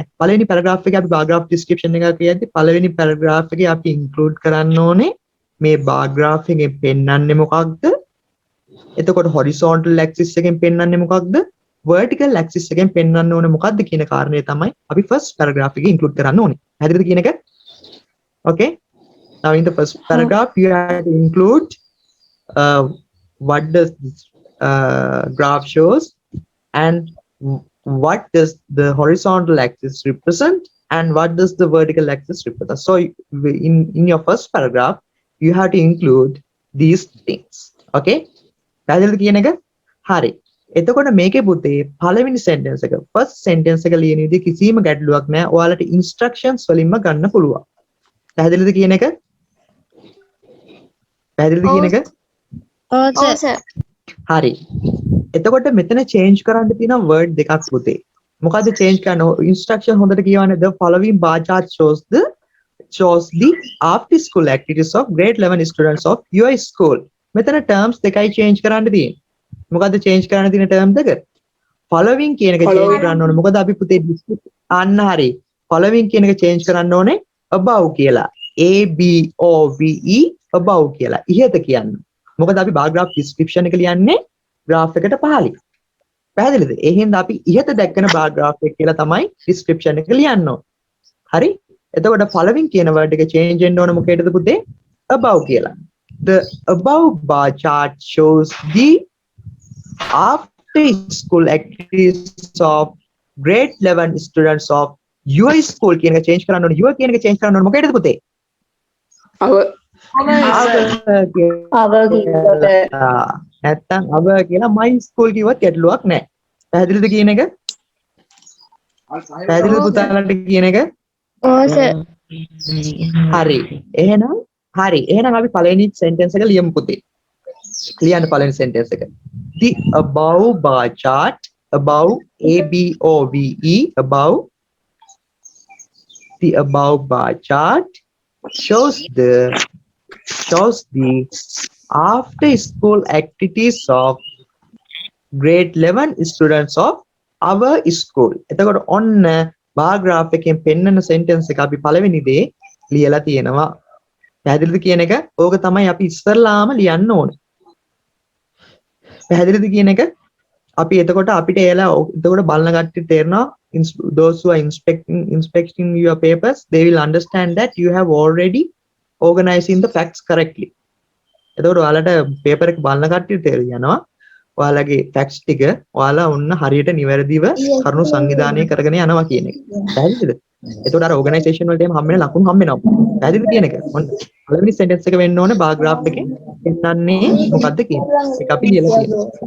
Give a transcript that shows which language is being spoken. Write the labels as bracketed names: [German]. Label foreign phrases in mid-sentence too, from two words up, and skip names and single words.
[Sinhala] පළවෙනි paragraph එකේ අපි [English] bar graph description [Sinhala] එක කියද්දි පළවෙනි paragraph එකේ අපි include කරන්න ඕනේ මේ [English] bar graph [Sinhala] එකෙන් පෙන්වන්නේ මොකක්ද? එතකොට [English] horizontal axis [Sinhala] එකෙන් පෙන්වන්නේ මොකක්ද? [English] vertical axis [Sinhala] එකෙන් පෙන්වන්න ඕනේ මොකක්ද කියන කාරණේ තමයි අපි [English] first paragraph [Sinhala] එකේ include කරන්න ඕනේ. හරිද කියන එක? [English] Okay? Now in the first paragraph you have to include what does this graph shows and what does the horizontal axis represent and what does the vertical axis represent. So in your first paragraph you have to include these things. [Sinhala] Okay? පැහැදිලිද කියන එක? හරි. එතකොට මේකේ පුතේ පළවෙනි sentence එක [English] first sentence [Sinhala] එක ලියන විදිහ කිසිම ගැටලුවක් නැහැ. ඔයාලට instructions වලින්ම ගන්න පුළුවන්. පැහැදිලිද කියන එක? පැහැදිලිද කියන එක? [English] Oh, sir. [Sinhala] හරි. එතකොට මෙතන change කරන්න තියෙන word දෙකක් පුතේ. මොකද්ද change කරන්න? instruction හොඳට කියවන්න. [English] The following bar chart shows the after school activities of grade 11 students of your school. [Sinhala] මෙතන terms දෙකයි change කරන්න තියෙන්නේ. මොකද්ද change කරන්න තියෙන term දෙක? following කියන එක change කරන්න ඕනේ. මොකද අපි පුතේ අන්න හරි. following කියන එක change කරන්න ඕනේ above කියලා. [English] ABOVE above [Sinhala] කියලා. ඉහත කියන්න. මොකද අපි [English] bar graph description [Sinhala] එක ලියන්නේ graph එකට පහළින්. පැහැදිලිද? ඒ හින්දා අපි ඉහත දැක්කන [English] bar graph [Sinhala] එක කියලා තමයි description එක ලියන්න ඕන. හරි? එතකොට following කියන word එක change වෙන්න ඕන මොකේදද පුතේ? [English] above කියලා. The above bar chart shows the after school activities of grade 11 students of your school [Sinhala] කියන එක [English] change [Sinhala] කරන්න ඕන. your කියන එක change කරන්න ඕන මොකේදද පුතේ? our නැත්තම් අව කියලා [English] my school [Sinhala] කිව්වත් ගැටලුවක් නැහැ. පැහැදිලිද කියන එක? පැහැදිලිද පුතාලන්ට කියන එක? ඔව් සර්. හරි. එහෙනම් අපි පළවෙනි sentence එක ලියමු පුතේ. ලියන්න පළවෙනි sentence එක. [English] The above bar chart above above the above bar chart shows the after school activities of grade 11 students of our school. [Sinhala] එතකොට ඔන්න [English] bar graph [Sinhala] එකෙන් පෙන්නන sentence එක අපි පළවෙනි දේ ලියලා තියෙනවා. පැහැදිලිද කියන එක? ඕක තමයි අපි ඉස්සරලාම ලියන්න ඕනේ. පැහැදිලිද කියන එක? අපි එතකොට අපිට එලා එතකොට බලන කට්ටිය තේරෙනවා [English] those who are inspecting your papers they will understand that you have already organizing the facts correctly. [Sinhala] එතකොට ඔයාලට paper එක බලන කට්ටිය තේරෙනවා ඔයාලගේ facts ටික ඔයාලා ඔන්න හරියට නිවැරදිව කරුණු සංවිධානය කරගෙන යනවා කියන එක. පැහැදිලිද? එතකොට අර organization වලට එම හම්බෙන ලකුණු හම්බෙනවා. පැහැදිලිද කියන එක? ඔන්න පළවෙනි sentence එක වෙන්න ඕනේ [English] bar graph [Sinhala] එකෙන් පෙන්නන්නේ මොකද්ද කියන එක අපි ලියලා තියෙනවා.